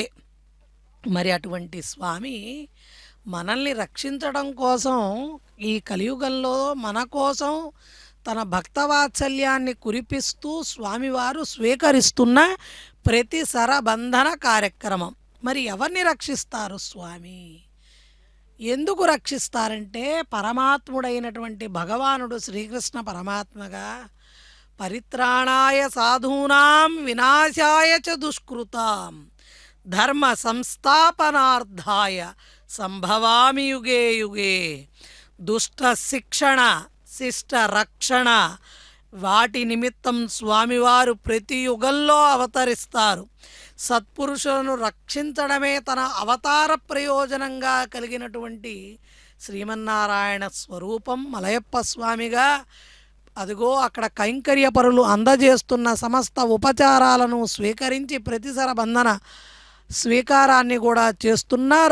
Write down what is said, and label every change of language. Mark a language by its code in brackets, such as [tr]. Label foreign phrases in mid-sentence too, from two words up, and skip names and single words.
[te] మరి అటువంటి స్వామి మనల్ని రక్షించడం కోసం ఈ కలియుగంలో మన కోసం తన భక్తవాత్సల్యాన్ని కురిపిస్తూ స్వామివారు స్వీకరిస్తున్న ప్రతి సరబంధన కార్యక్రమం. మరి ఎవరిని రక్షిస్తారు స్వామి? ఎందుకు రక్షిస్తారంటే పరమాత్ముడైనటువంటి భగవానుడు శ్రీకృష్ణ పరమాత్మగా [sa] పరిత్రాణాయ సాధూనాం వినాశాయ చ దుష్కృతాం ధర్మ సంస్థాపనార్థాయ సంభవామి యుగే యుగే. [te] దుష్ట శిక్షణ, శిష్ట రక్షణ, వాటి నిమిత్తం స్వామివారు ప్రతి యుగంలో అవతరిస్తారు. సత్పురుషులను రక్షించడమే తన అవతార ప్రయోజనంగా కలిగినటువంటి శ్రీమన్నారాయణ స్వరూపం మలయప్ప స్వామిగా అదిగో అక్కడ కైంకర్యపరులు అందజేస్తున్న సమస్త ఉపచారాలను స్వీకరించి ప్రతిసర బంధన స్వీకారాన్ని కూడా చేస్తున్నారు.